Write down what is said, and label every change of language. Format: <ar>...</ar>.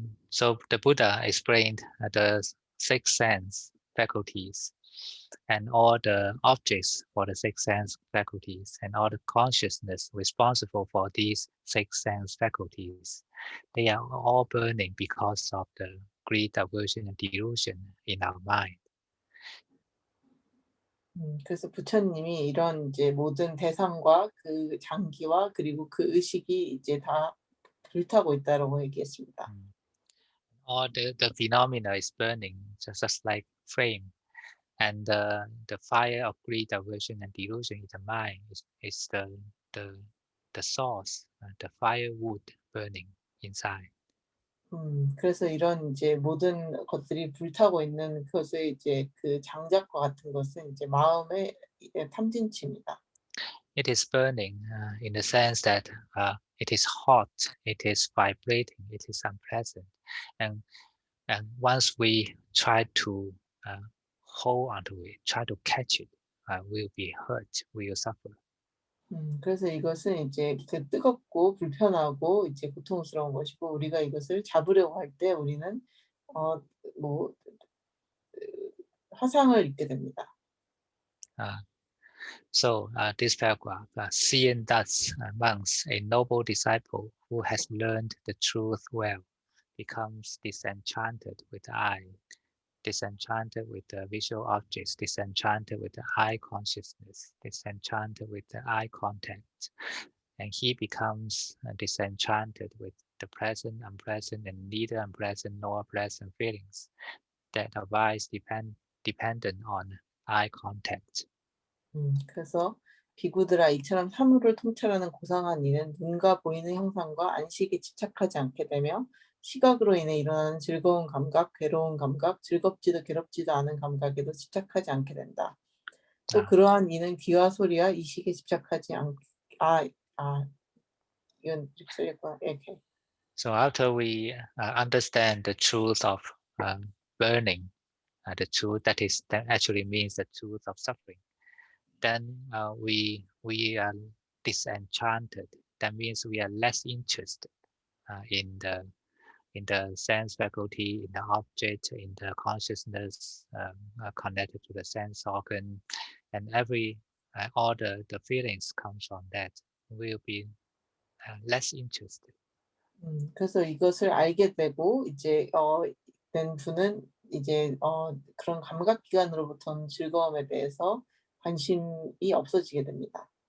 <en>So the Buddha explained the six sense faculties and all the objects for the six sense faculties and all the consciousness responsible for these six sense faculties. They are all burning because of the greed, aversion, and delusion in our mind.</en> <ko>그래서 부처님이 이런 이제 모든 대상과 그 장기와 그리고 그 의식이 이제 다 불타고 있다라고 얘기했습니다.</ko> <en>All the phenomena is burning just like flame, and the fire of greed, aversion, and delusion in the mind is the source, the firewood burning inside.</en> <ko>그래서 이런 이제 모든 것들이 불타고 있는 것의 이제 그 장작과 같은 것은 이제 마음의 탐진치입니다.</ko> <en>It is burning in the sense that it is hot, it is vibrating, it is unpleasant, and once we try to hold onto it, try to catch it, we'll be hurt, we'll suffer.</en> <ko>그래서 이것은 이제 그 뜨겁고 불편하고 이제 고통스러운 것이고 우리가 이것을 잡으려고 할 때 우리는 화상을 입게 됩니다.</ko> <en>So this paragraph, seeing thus monks, a noble disciple who has learned the truth well, becomes disenchanted with the eye, disenchanted with the visual objects, disenchanted with the eye consciousness, disenchanted with the eye contact, and he becomes disenchanted with the present, unpleasant, and neither unpleasant nor pleasant feelings that arise dependent on eye contact.</en> <ko>그래서 비구들아 이처럼 사물을 통찰하는 고상한 이는 눈과 보이는 형상과 안식에 집착하지 않게 되며 시각으로 인해 일어나는 즐거운 감각, 괴로운 감각, 즐겁지도 괴롭지도 않은 감각에도 집착하지 않게 된다. 또 그러한 이는 귀와 소리와 이식에 집착하지 이건 이렇게.</ko> <en>So after we understand the truth of burning, the truth that actually means the truth of suffering, then we are disenchanted. That means we are less interested in the sense faculty, in the object, in the consciousness connected to the sense organ, and all the feelings comes from that. We'll be less interested.</en> <ko>그래서 이것을 알게 되고 이제 된 분은 이제 그런 감각기관으로부터 오는 즐거움에 대해서 관심이 없어지게 됩니다.</ko>